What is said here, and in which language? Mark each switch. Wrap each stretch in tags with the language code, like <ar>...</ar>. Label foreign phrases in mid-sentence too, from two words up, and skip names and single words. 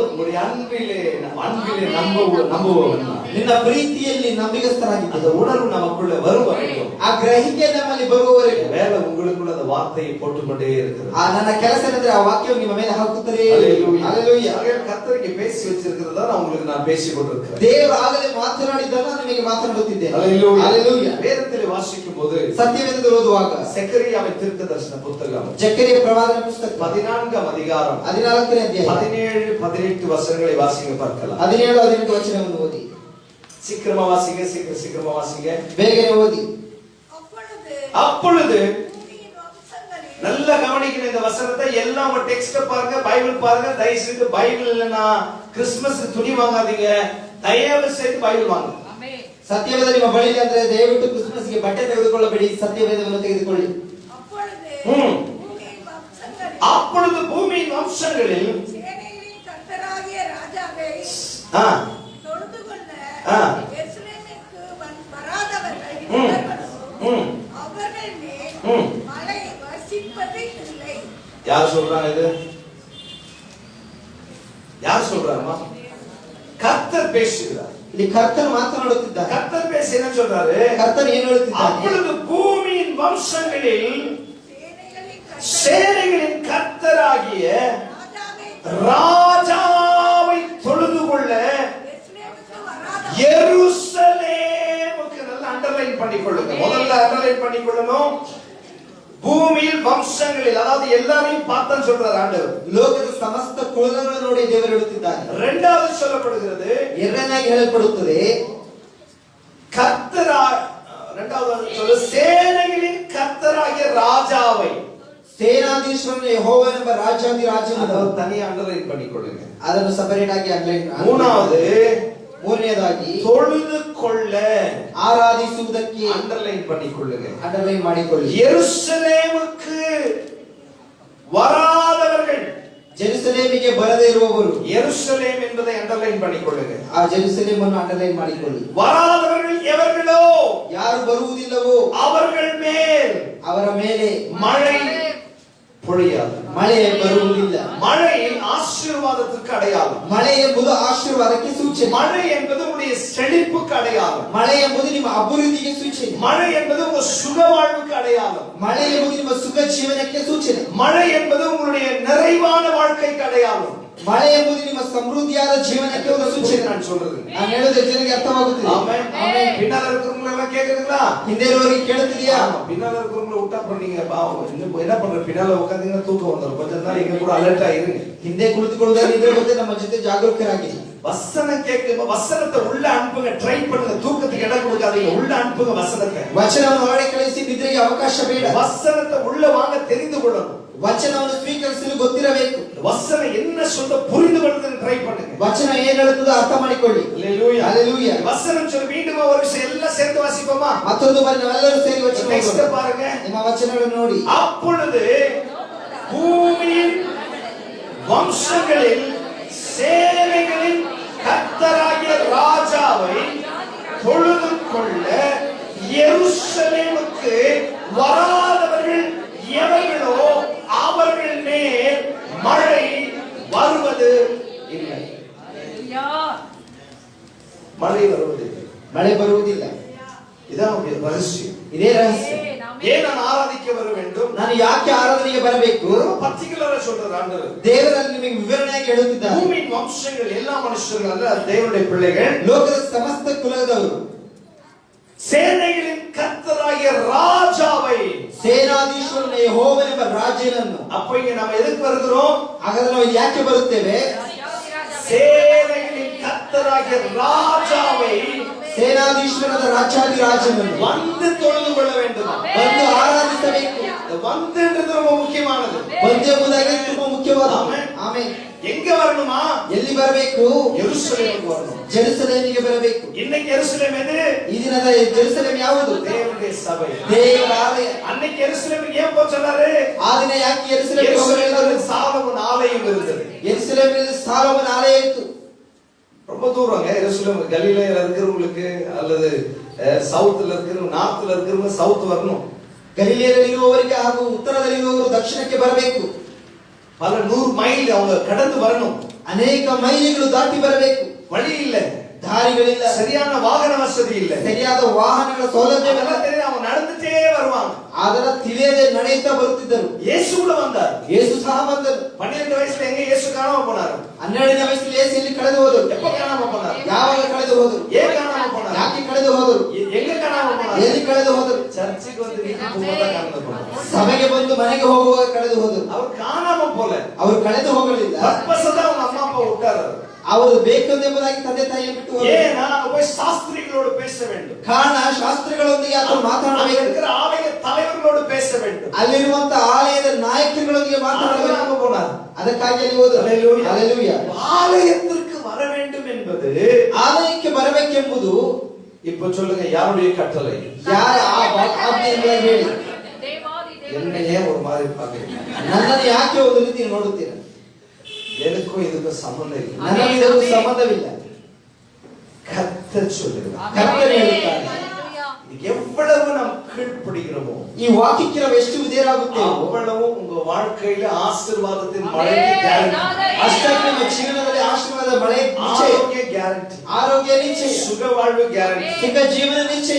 <ta>உன்னுடைய அன்பிலே நம்புவவன்</ta> <kn>ನಿನ್ನ ಪ್ರೀತಿಯಲ್ಲಿ ನಂಬಿಗಸ್ತರಾಗಿದ್ದ</kn> <ta>அந்த உணர்வு நமக்குள்ள வரும் வரைக்கும்</ta> <kn>ಆ ಗ್ರಹಿಕೆ ನಮ್ಮಲ್ಲಿ ಬರುವವರೆಗೂ</kn> <ta>வேலை உங்களுக்குள்ள அந்த வார்த்தையை போட்டுக்கொண்டே இருக்கிறது.</ta> <kn>ನನ್ನ ಕೆಲಸ ಏನಂದ್ರೆ ಆ ವಾಕ್ಯವು ನಿಮ್ಮ ಮೇಲೆ ಹಾಕುತ್ತದೆ.</kn> <ta>ஹalleluya. கர்த்தருக்கு பேசி வச்சிருக்கிறதா நான் உங்களுக்கு நான் பேசி கொண்டிருக்கிறேன்.</ta> <kn>ದೇವರು ಆಗಲೇ ಮಾತನಾಡಿದ್ದನ್ನು ನಿಮಗೆ ಮಾತನಾಡುತ್ತಿದ್ದೇನೆ.</kn> <ta>ஹalleluya. வேதத்தில் வாசிக்கும் போது</ta> <kn>ಸತ್ಯವೇದದಲ್ಲಿ ಓದುವಾಗ</kn> <ta>செக்கரியாவின் தீர்க்கதரிசன புத்தகம்</ta> <kn>ಜಕರಿಯ ಪ್ರವಾದನ ಪುಸ್ತಕ</kn> <ta>14th அதிகாரம்</ta> <kn>14ನೇ ಅಧ್ಯಾಯ</kn> <ta>17-18 வசனங்களை வாசிங்க பார்க்கலாம்.</ta> <kn>17-18 ವಚನವನ್ನು ಓದಿ.</kn> <ta>சீக்கிரமா வாசிங்க</ta> <kn>ಬೇಗನೆ ಓದಿ.</kn> <ta>அப்பொழுது நல்லா கவனிக்கணும் இந்த வசனத்தை. எல்லாம் உங்க டெக்ஸ்ட பாருங்க, பைபிள் பாருங்க. தயவு செய்து பைபிள் இல்லனா கிறிஸ்மஸ் துணி வாங்காதீங்க. தயவு செய்து பைபிள் வாங்க.</ta> <kn>ಸತ್ಯವೇದ ನಿಮ್ಮ ಬಳಿಯಲ್ಲಿ ಅಂದ್ರೆ ದಯವಿಟ್ಟು ಕ್ರಿಸ್ಮಸ್ಗೆ ಬಟ್ಟೆ ತೆಗೆದುಕೊಳ್ಳಬೇಡಿ, ಸತ್ಯವೇದವನ್ನು ತೆಗೆದುಕೊಳ್ಳಿ.</kn> <ta>அப்பொழுது பூமியின் வம்சங்களில் கர்த்தராகிய ராஜாவை எருசலேமுக்கு வராதவர்கள் அவர்கள் மேல் மழை வசிப்பது இல்லை. யார் சொல்றாங்க இது? யார் சொல்றாருமா? கர்த்தர் பேசுகிறார்.</ta> <kn>ಇಲ್ಲಿ ಕರ್ತನು ಮಾತನಾಡುತ್ತಿದ್ದಾನೆ.</kn> <ta>கர்த்தர் பேசி என்ன சொல்றாரு?</ta> <kn>ಕರ್ತನು ಏನು ಹೇಳುತ್ತಿದ್ದಾನೆ?</kn> <ta>அப்பொழுது பூமியின் வம்சங்களில் சேனைகளின் கர்த்தராகிய ராஜாவை தொழுது கொள்ள எருசலேமுக்கு நல்ல அண்டர்லைன் பண்ணிக்கொள்ளுங்க. முதல்ல அண்டர்லைன் பண்ணிக்கொள்ளணும். பூமியில் வம்சங்களில் அதாவது எல்லாரையும் பார்த்தா சொல்றார் ஆண்டவர்.</ta> <kn>ಲೋಕದ ಸಮಸ್ತ ಕುಲಗಳನ್ನು ನೋಡಿ ದೇವರು ಹೇಳುತ್ತಿದ್ದಾನೆ.</kn> <ta>இரண்டாவது சொல்லப்படுகிறது,</ta> <kn>ಎರಡನೇದಾಗಿ ಹೇಳಲ್ಪಡುತ್ತದೆ</kn> <ta>இரண்டாவது சொல்ல சேனைகளின் கர்த்தராகிய ராஜாவை,</ta> <kn>ಸೇನಾಧೀಶ್ವರನ ಯೆಹೋವನೆಂಬ ರಾಜಾಧಿರಾಜನನ್ನು</kn> <ta>தனியா அண்டர்லைன் பண்ணிக்கொள்ளுங்க.</ta> <kn>ಅದನ್ನು ಸಪರೇಟ್ ಆಗಿ ಅಂಡರ್ಲೈನ್. ಮೂರನೇದಾಗಿ</kn> <ta>தொழுது கொள்ள</ta> <kn>ಆರಾಧಿಸುವುದಕ್ಕೆ</kn> <ta>அண்டர்லைன் பண்ணிக்கொள்ளுங்க.</ta> <kn>ಅಂಡರ್ಲೈನ್ ಮಾಡಿಕೊಳ್ಳಿ.</kn> <ta>எருசலேமுக்கு வராதவர்கள்.</ta> <kn>ಜೆರುಸಲೇಮಿಗೆ ಬರದೇ ಇರುವವರು.</kn> <ta>எருசலேம் என்பதை அண்டர்லைன் பண்ணிக்கொள்ளுங்க.</ta> <kn>ಆ ಜೆರುಸಲೇಮ್ ಅನ್ನು ಅಂಡರ್ಲೈನ್ ಮಾಡಿಕೊಳ್ಳಿ.</kn> <ta>வராதவர்கள் எவர்களோ,</ta> <kn>ಯಾರು ಬರುವುದಿಲ್ಲವೋ</kn> <ta>அவர்கள் மேல்</ta> <kn>ಅವರ ಮೇಲೆ</kn> <ta>மழை பொழியாது.</ta> <kn>ಮಳೆ ಬರುವುದಿಲ್ಲ.</kn> <ta>மழை ஆசீர்வாதத்திற்கு அடையாளம்.</ta> <kn>ಮಳೆ ಎಂಬುದು ಆಶೀರ್ವಾದಕ್ಕೆ ಸೂಚನೆ.</kn> <ta>மழை என்பது உங்களுடைய செழிப்புக்கு அடையாளம்.</ta> <kn>ಮಳೆ ಎಂಬುದು ನಿಮ್ಮ ಅಭಿವೃದ್ಧಿಗೆ ಸೂಚನೆ.</kn> <ta>மழை என்பது உங்க சுக வாழ்வுக்கு அடையாளம்.</ta> <kn>ಮಳೆ ಎಂಬುದು ನಿಮ್ಮ ಸುಖ ಜೀವನಕ್ಕೆ ಸೂಚನೆ.</kn> <ta>மழை என்பது உங்களுடைய நிறைவான வாழ்க்கைக்கு அடையாளம்.</ta> <kn>ಮಳೆ ಎಂಬುದು ನಿಮ್ಮ ಸಮೃದ್ಧಿಯಾದ ಜೀವನಕ್ಕೆ ಒಂದು ಸೂಚನೆ.</kn> <ta>நான் சொல்றது</ta> <kn>ನಾನು ಹೇಳೋದು ಜನರಿಗೆ ಅರ್ಥವಾಗುತ್ತಿದೆ.</kn> <ta>ஆமென். ஆமென். பின்னால இருக்கிறவங்க எல்லாம் கேக்குதுங்களா? ಹಿಂದೆ ಇರುವವರಿಗೆ ಕೇಳುತ್ತಿದೆಯಾ? ஆமா. பின்னால இருக்கிறவங்க விட்டா பண்ணீங்க பாவம். இன்னும் என்ன பண்ற? பின்னால உட்கார்ந்தீங்கன்னா தூக்கம் வந்துரும். கொஞ்ச நாள் இங்க கூட அலர்ட் ஆயிருங்க.</ta> <kn>ಹಿಂದೆ ಕುಳಿತುಕೊಳ್ಳುವುದರಿಂದ ಮತ್ತೆ ನಮ್ಮ ಜೊತೆ ಜಾಗರೂಕರಾಗಿ</kn> <ta>வசனம் கேட்க வசனத்தை உள்ள அனுப்புங்க. ட்ரை பண்ணுங்க. தூக்கத்துக்கு இடம் கொடுக்காதீங்க. உள்ள அனுப்புங்க வசனத்தை.</ta> <kn>ವಚನವನ್ನು ಹೊರಗೆ ಕಳಿಸಿ ನಿದ್ರೆಗೆ ಅವಕಾಶ ಬೇಡ.</kn> <ta>வசனத்தை உள்ள வாங்க தெரிந்து கொள்ளணும்.</ta> <kn>ವಚನವನ್ನು ಸ್ವೀಕರಿಸಲು ಗೊತ್ತಿರಬೇಕು.</kn> <ta>வசனம் என்ன சொல்ல புரிந்து கொள்றதுக்கு ட்ரை பண்ணுங்க.</ta> <kn>ವಚನ ಏನ್ ಹೇಳುತ್ತದೋ ಅರ್ಥ ಮಾಡಿಕೊಳ್ಳಿ.</kn> <ta>ஹalleluya. ஹalleluya. வசனம் சொல்லி மீண்டும் ஒரு விஷயம் எல்லாம் சேர்த்து வாசிப்போமா?</ta> <kn>ಮತ್ತೊಂದು ಬಾರಿ ನಾವೆಲ್ಲರೂ ಸೇರಿ ವಚನ</kn> <ta>நெக்ஸ்ட்</ta> <kn>ಓದೋಣ.</kn> <ta>பாருங்க.</ta> <kn>ನಿಮ್ಮ ವಚನಗಳನ್ನು ನೋಡಿ.</kn> <ta>அப்பொழுது பூமியின் வம்சங்களில் சேனைகளின் கர்த்தராகிய ராஜாவை தொழுது கொள்ள எருசலேமுக்கு வராதவர்கள் எவர்களோ அவர்கள் மேல் மழை வருவது இல்லை. மழை வருவதில்லை.</ta> <kn>ಮಳೆ ಬರುವುದಿಲ್ಲ.</kn> <ta>இதான் ரகசியம்.</ta> <kn>ಇದೇ ರಹಸ್ಯ.</kn> <ta>ஏன் நான் ஆராதிக்க வர வேண்டும்?</ta> <kn>ನಾನು ಯಾಕೆ ಆರಾಧನೆಗೆ ಬರಬೇಕು?</kn> <ta>பர்టిகுலரா சொல்றாரு ஆண்டவர்.</ta> <kn>ದೇವರಲ್ಲಿ ನಿಮಗೆ ವಿವರಣೆಯಾಗಿ ಹೇಳುತ್ತಿದ್ದಾರೆ.</kn> <ta>பூமியின் வம்சங்கள் எல்லா மனுஷர்கள் அல்ல, தேவனுடைய பிள்ளைகள்,</ta> <kn>ಲೋಕದ ಸಮಸ್ತ ಕುಲದವರು</kn> <ta>சேனைகளின் கர்த்தராகிய ராஜாவை,</ta> <kn>ಸೇನಾಧೀಶ್ವರನ ಯೆಹೋವನೆಂಬ ರಾಜನನ್ನು.</kn> <ta>அப்ப இங்க நம்ம எதுக்கு வருகிறோம்?</ta> <kn>ಹಾಗಾದ್ರೆ ನಾವು ಯಾಕೆ ಬರುತ್ತೇವೆ?</kn> <ta>சேனைகளின் கர்த்தராகிய ராஜாவை</ta> <kn>ಸೇನಾಧೀಶ್ವರದ ರಾಜಾಧಿರಾಜನನ್ನು</kn> <ta>வந்து தொழுது கொள்ள வேண்டும்.</ta> <kn>ಬಂದು ಆರಾಧಿಸಬೇಕು.</kn> <ta>வந்துன்றது ரொம்ப முக்கியமானது.</ta> <kn>ಬಂದೆಂಬುದಾಗಿ ತುಂಬಾ ಮುಖ್ಯವಾದ. ಆಮೆನ್. ಆಮೆನ್.</kn> <ta>எங்க வரணுமா?</ta> <kn>ಎಲ್ಲಿ ಬರಬೇಕು?</kn> <ta>ಯೆರೂಸಲೇಮಿಗೆ வரணும்.</ta> <kn>ಜೆರುಸಲೇಮಿಗೆ ಬರಬೇಕು.</kn> <ta>இன்னைக்கு ಯೆರೂಸಲೇம் எது?</ta> <kn>ಈ ದಿನದ ಜೆರುಸಲೇಮ್ ಯಾವುದು?</kn> <ta>தேவனுடைய சபை.</ta> <kn>ದೇವರ ಆಲಯ.</kn> <ta>அன்னைக்கு ಯೆರೂಸಲೇಮಿಗೆ ஏன் போக சொன்னாரு?</ta> <kn>ಆ ದಿನ ಯಾಕೆ ಯೆರೂಸಲೇಮಿಗೆ ಹೋಗಲಿಲ್ಲ?</kn> <ta>ಯೆರೂಸಲೇಮಿல் சாலமோன் ஆலயம் இருந்தது.</ta> <kn>ಯೆರೂಸಲೇಮಿನಲ್ಲಿ ಸಾಲೋಮನ ಆಲಯ ಇತ್ತು.</kn> <ta>ரொம்ப தூரங்க எருசலேம். கலிலேயில இருக்கிறவங்களுக்கு அல்லது சவுத்ல இருக்கிறவங்க, நார்த்ல இருக்கிறவங்க சவுத் வரணும்.</ta> <kn>ಗಲಿಲೇಯಲ್ಲಿರುವವರಿಗೆ ಹಾಗೂ ಉತ್ತರದಲ್ಲಿರುವವರು ದಕ್ಷಿಣಕ್ಕೆ ಬರಬೇಕು.</kn> <ta>பல 100 மைல் அவங்க கடந்து வரணும்.</ta> <kn>ಅನೇಕ ಮೈಲಿಗಳು ದಾಟಿ ಬರಬೇಕು.</kn> <ta>வழி இல்ல,</ta> <kn>ದಾರಿಗಳಿಲ್ಲ,</kn> <ta>சரியான வாகன வசதி இல்ல,</ta> <kn>ಸರಿಯಾದ ವಾಹನಗಳ ಸೌಲಭ್ಯವಿಲ್ಲ.</kn> <ta>அதெல்லாம் தெரியும். அவங்க நடந்துட்டே வருவாங்க.</ta> <kn>ಅದರ ತಿಳಿಯದೆ ನಡೆಯುತ್ತಾ ಬರುತ್ತಿದ್ದರು.</kn> <ta>இயேசு கூட வந்தார்.</ta> <kn>ಯೇಸು ಸಹ ಬಂದರು.</kn> <ta>12 ವಯಸ್சுல எங்க இயேசு காணாம போனாரு?</ta> <kn>12ನೇ ವಯಸ್ಸಲ್ಲಿ ಯೇಸು ಎಲ್ಲಿ ಕಳೆದು ಹೋದರು?</kn> <ta>எப்ப காணாம போனாரு?</ta> <kn>ಯಾವಾಗ ಕಳೆದು ಹೋದರು?</kn> <ta>ஏன் காணாம போனாரு?</ta> <kn>ಯಾಕೆ ಕಳೆದು ಹೋದರು?</kn> <ta>எங்க காணாம போனாரு?</ta> <kn>ಎಲ್ಲಿ ಕಳೆದು ಹೋದರು?</kn> <ta>சர்ச்சுக்கு வந்து வீட்டுக்கு போகும்போது காணாம போனாரு.</ta> <kn>ಸಭೆಗೆ ಬಂದು ಮನೆಗೆ ಹೋಗುವಾಗ ಕಳೆದು ಹೋದರು.</kn> <ta>அவர் காணாம போல,</ta> <kn>ಅವರು ಕಳೆದು ಹೋಗಲಿಲ್ಲ.</kn> <ta>பர்பஸா அவங்க அம்மா அப்பா விட்டாரு.</ta> <kn>ಅವರು ಬೇಕೆಂಬುದಾಗಿ ತಂದೆ ತಾಯಿಯನ್ನು ಬಿಟ್ಟು ಹೋದರು.</kn> <ta>ஏன்னா அங்க போய் சாஸ்திரிகளோடு பேச வேண்டும்.</ta> <kn>ಕಾರಣ ಶಾಸ್ತ್ರಿಗಳೊಂದಿಗೆ ಆತನು</kn> <ta>அங்க</ta> <kn>ಮಾತನಾಡಬೇಕು.</kn> <ta>இருக்கிற ஆலய தலைவர்களோடு பேச வேண்டும்.</ta> <kn>ಅಲ್ಲಿರುವಂತ ಆಲಯದ ನಾಯಕರುಗಳೊಂದಿಗೆ ಮಾತನಾಡಬೇಕು.</kn> <ta>அங்க போனார்.</ta> <kn>ಅದಕ್ಕಾಗಿ ಅಲ್ಲಿ ಹೋದರು.</kn> <ta>ஹalleluya.</ta> <kn>ಹಲ್ಲೆಲೂಯಾ.</kn> <ta>ஆலயத்திற்கு வர வேண்டும் என்பது,</ta> <kn>ಆಲಯಕ್ಕೆ ಬರಬೇಕೆಂಬುದು</kn> <ta>இப்ப சொல்லுங்க, யாருடைய கட்டளை?</ta> <kn>ಯಾರ ಆಜ್ಞೆಯಿಂದ ಹೇಳಿ.</kn> <ta>என்னையே ஒரு மாதிரி பாக்குறீங்க.</ta> <kn>ನನ್ನನ್ನು ಯಾಕೆ ಒಂದು ರೀತಿ ನೋಡುತ್ತೀರಾ?</kn> <ta>எனக்கும் இதுக்கு சம்பந்தம் இல்லை.</ta> <kn>ನನಗೆ ಇದಕ್ಕೂ ಸಂಬಂಧವಿಲ್ಲ.</kn> <ta>கர்த்தர் சொல்லுகிறார்.</ta> <kn>ಕರ್ತನು ಹೇಳುತ್ತಾನೆ.</kn> <ta>எவ்வளவு நாம் கீழ்ப்படிகிறோமோ</ta> <kn>ಈ ವಾಕ್ಯಕ್ಕೆ ನಾವು ಎಷ್ಟು ವಿಧೇಯರಾಗುತ್ತೇವೆ</kn> <ta>அவ்வளவு உங்க வாழ்க்கையில ஆசீர்வாதத்தின் மழைக்கு கேரண்டி.</ta> <kn>ಅಷ್ಟಾಗಿ ನಿಮ್ಮ ಜೀವನದಲ್ಲಿ ಆಶೀರ್ವಾದ ಮಳೆ ನಿಶ್ಚಯ.</kn> <ta>ஆரோக்கிய கேரண்டி.</ta> <kn>ಆರೋಗ್ಯ ನಿಶ್ಚಯ.</kn> <ta>சுக வாழ்வு கேரண்டி.</ta> <kn>ಸುಖ ಜೀವನ ನಿಶ್ಚಯ.</kn>